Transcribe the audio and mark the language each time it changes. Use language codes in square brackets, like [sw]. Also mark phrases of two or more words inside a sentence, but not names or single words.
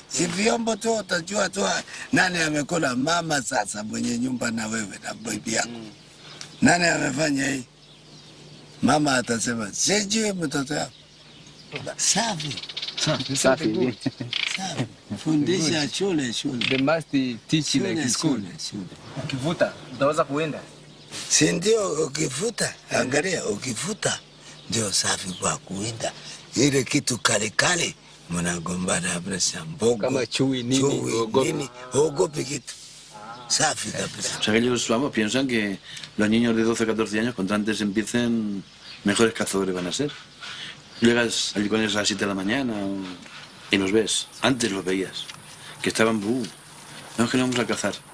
[sw] Si vyombo tu utajua tu nani amekula. Mama sasa mwenye nyumba na wewe na bibi yako. Nani amefanya hii? Mama atasema sijui mtoto wako. Safi. Safi. Fundisha shule. [en] They must teach like school. [sw] Ukivuta utaweza kuwinda. Si ndio? Ukivuta, angalia, ukivuta ndio safi kwa kuwinda. Ile kitu kale mnagombana hapa mbogo kama chui nini, ogopi kitu safi kabisa. [es] O sea que ellos, vamos, piensan que los niños de 12 14 años, cuanto antes empiecen, mejores cazadores van a ser. Llegas allí con ellos a las 7 de la mañana y los ves. Antes los veías, que estaban, no, es que no vamos a cazar.